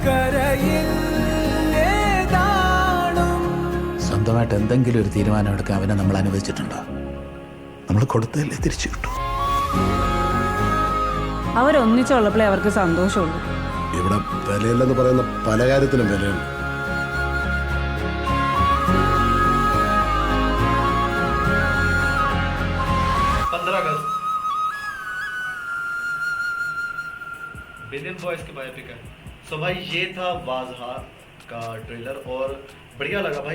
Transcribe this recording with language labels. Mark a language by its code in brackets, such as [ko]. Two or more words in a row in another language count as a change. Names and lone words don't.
[ml] സ്വന്തമായിട്ട് എന്തെങ്കിലും ഒരു തീരുമാനം എടുക്കാൻ അവനെ നമ്മൾ അനുവദിച്ചിട്ടുണ്ടോ? നമ്മൾ കൊടുത്തതല്ലേ തിരിച്ചു കിട്ടും. അവരൊന്നിച്ചുള്ളപ്പോഴേ അവർക്ക് സന്തോഷമുള്ളൂ. ഇവിടെ വിലയില്ലെന്ന് പറയുന്ന പല കാര്യത്തിനും വിലയുണ്ട്. [hi] बिलियन बॉयज की बायोपिक है। सो भाई ये था वाजहा का ट्रेलर और बढ़िया लगा भाई।